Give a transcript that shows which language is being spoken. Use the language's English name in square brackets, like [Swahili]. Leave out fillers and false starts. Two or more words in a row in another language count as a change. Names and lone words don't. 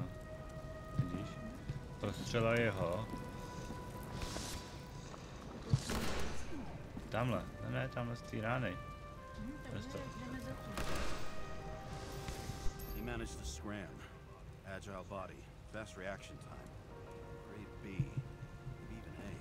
[Czech] Vidíš? Prostřela jeho. Tamhle, ne, tamhle z té rány. [English] He managed to scram. Agile body, fast reaction time. Grade B, maybe even A.